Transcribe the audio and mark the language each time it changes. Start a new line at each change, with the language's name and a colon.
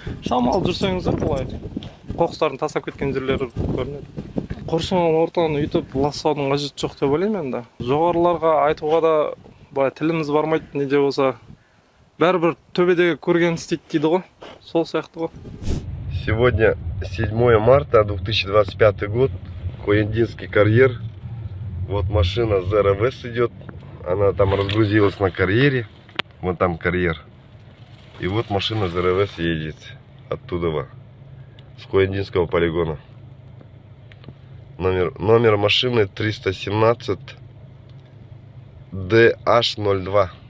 Kazakh: Шамалы жүрсеңіздер былай қоқыстардың тастап кеткен жерлері көрінеді. Қоршаған ортаны үйтіп ластаудың қажеті жоқ деп ойлаймын енді. Жоғарыларға айтуға да былай тіліміз бармайды, не де болса. Бәрібір төбедегі көрген істейді дейді ғой. Сол сияқты ғой.
Russian: Сегодня 7 марта 2025 год, Хуяндинский карьер. Вот машина ZRVS идет, она там разгрузилась на карьере, вот там карьер. И вот машина ZRVS едет оттуда, с Хуяндинского полигона. Номер машины 317 DH02.